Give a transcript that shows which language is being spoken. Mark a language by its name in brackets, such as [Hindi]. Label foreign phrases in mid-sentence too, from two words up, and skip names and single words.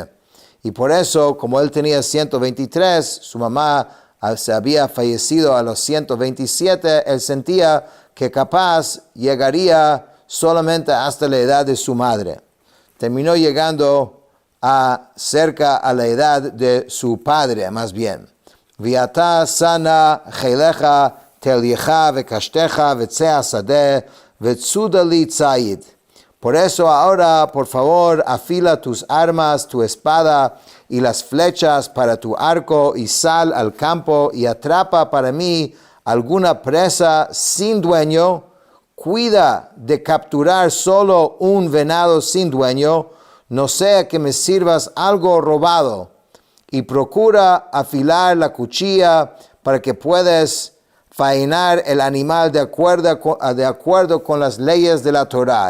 [Spanish] Y por eso, como él tenía 123, su mamá se había fallecido a los 127, él sentía que capaz llegaría solamente hasta la edad de su madre. Terminó llegando cerca a la edad de su padre, más bien. [Hebrew] ועתה שא נא כליך תליך וקשתך וצא השדה וצודה לי ציד. [Spanish] Por eso ahora, por favor, afila tus armas, tu espada y las flechas para tu arco y sal al campo y atrapa para mí alguna presa sin dueño. Cuida de capturar solo un venado sin dueño, no sea que me sirvas algo robado, y procura afilar la cuchilla para que puedas faenar el animal de acuerdo con las leyes de la Torah.